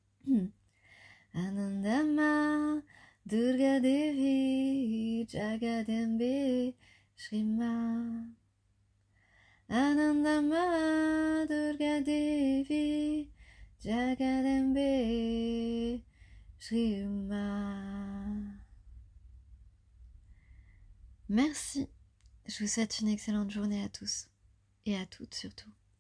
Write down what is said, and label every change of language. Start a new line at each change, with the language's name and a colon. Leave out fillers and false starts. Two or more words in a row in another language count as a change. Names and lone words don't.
Sanskrit: Ananda Ma Durga Devi, Jagadambe Shri Ma. Ananda Ma Durga Devi, Jagadambe Shri Ma.
French: Merci. Je vous souhaite une excellente journée à tous et à toutes surtout.